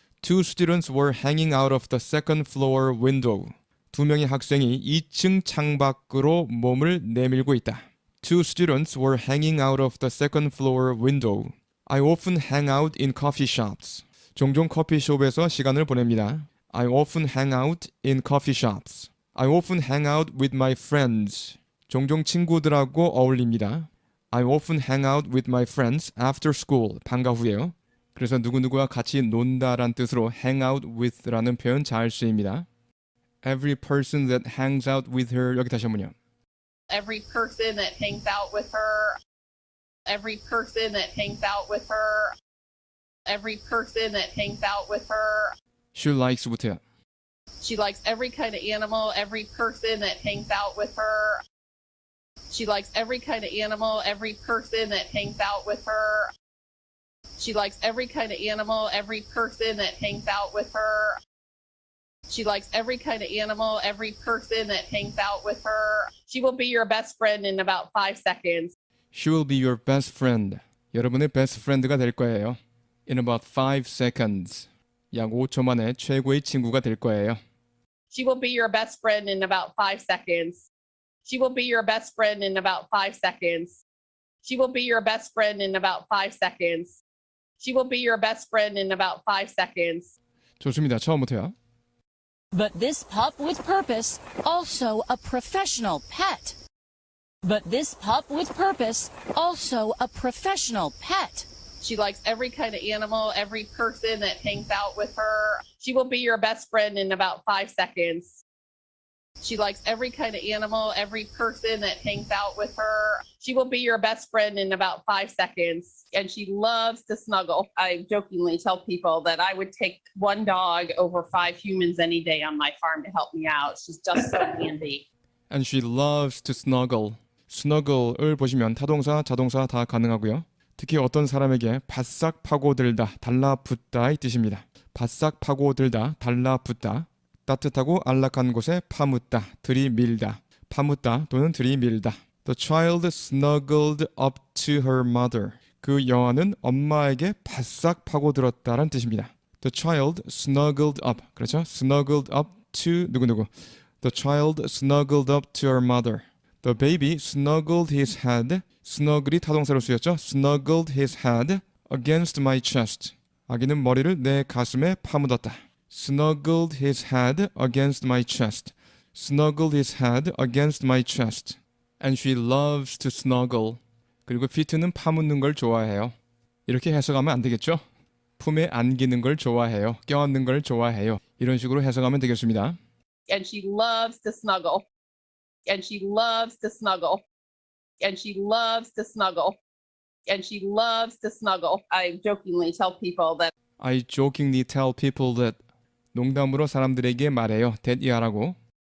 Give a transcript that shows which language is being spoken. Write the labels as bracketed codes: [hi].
[en] Two students were hanging out of the second floor window. [ko] 두 명의 학생이 2층 창밖으로 몸을 내밀고 있다. [en] Two students were hanging out of the second floor window. I often hang out in coffee shops. [ko] 종종 커피숍에서 시간을 보냅니다. [en] I often hang out in coffee shops. I often hang out with my friends. [ko] 종종 친구들하고 어울립니다. [en] I often hang out with my friends after school. [ko] 방과 후에요. 그래서 누구누구와 같이 논다란 뜻으로 [en] hang out with [ko] 라는 표현 잘 쓰입니다. [en] Every person that hangs out with her. [ko] 여기 다시 한번요. [en] Every person that hangs out with her. Every person that hangs out with her. Every person that hangs out with her. She likes [ko] 부터요. [en] She likes every kind of animal, every person that hangs out with her. She likes every kind of animal, every person that hangs out with her. She likes every kind of animal, every person that hangs out with her. She likes every kind of animal, every person that hangs out with her. She will be your best friend in about 5 seconds. She will be your best friend. [ko] 여러분의 [en] best friend [ko] 가 될 거예요. [en] In about 5 seconds. [ko] 약 5초 만에 최고의 친구가 될 거예요. [en] She will be your best friend in about 5 seconds. She will be your best friend in about 5 seconds. She will be your best friend in about 5 seconds. She will be your best friend in about 5 seconds. [ko] 좋습니다. 처음부터요. [en] But this pup with purpose, also a professional pet. But this pup with purpose, also a professional pet. She likes every kind of animal, every person that hangs out with her. She will be your best friend in about 5 seconds. She likes every kind of animal, every person that hangs out with her. She will be your best friend in about 5 seconds. And she loves to snuggle. I jokingly tell people that I would take one dog over 5 humans any day on my farm to help me out. She's just so handy. And she loves to snuggle. [ko] snuggle을 보시면 타동사, 자동사 다 가능하고요. 특히 어떤 사람에게 바싹 파고들다, 달라붙다의 뜻입니다. 바싹 파고들다, 달라붙다. 따뜻하고 안락한 곳에 파묻다, 들이밀다. 파묻다 또는 들이밀다. [en] The child snuggled up to her mother. [ko] 그 여아는 엄마에게 바싹 파고들었다란 뜻입니다. [en] The child snuggled up. [ko] 그렇죠? [en] snuggled up to [ko] 누구누구. [en] The child snuggled up to her mother. The baby snuggled his head. [ko] snuggle이 타동사로 쓰였죠. [en] snuggled his head against my chest. [ko] 아기는 머리를 내 가슴에 파묻었다. [en] snuggled his head against my chest. snuggled his head against my chest. And she loves to snuggle. [ko] 그리고 fit는 파묻는 걸 좋아해요. 이렇게 해석하면 안 되겠죠? 품에 안기는 걸 좋아해요. 껴안는 걸 좋아해요. 이런 식으로 해석하면 되겠습니다. [en] And she loves to snuggle. And she loves to snuggle. And she loves to snuggle. And she loves to snuggle. I jokingly tell people that I jokingly tell people that [ko] 농담으로 사람들에게 말해요. that이하라고.